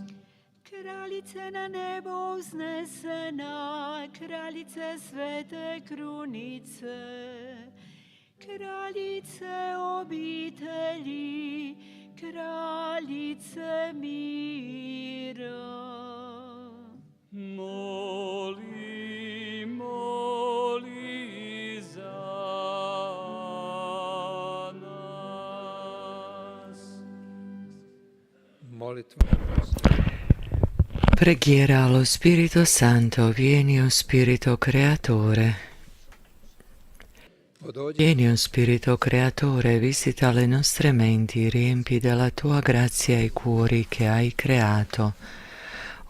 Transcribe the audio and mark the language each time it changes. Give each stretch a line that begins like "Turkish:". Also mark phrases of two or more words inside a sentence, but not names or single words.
Croatian: Kraljice na nebo uznesena, kraljice svete krunice, kraljice obitelji, kraljice mira. Moli, moli za nas. Molitva.
Italian: Preghiera allo Spirito Santo, vieni o Spirito Creatore. Vieni o Spirito Creatore, visita le nostre menti, riempi della tua grazia i cuori che hai creato.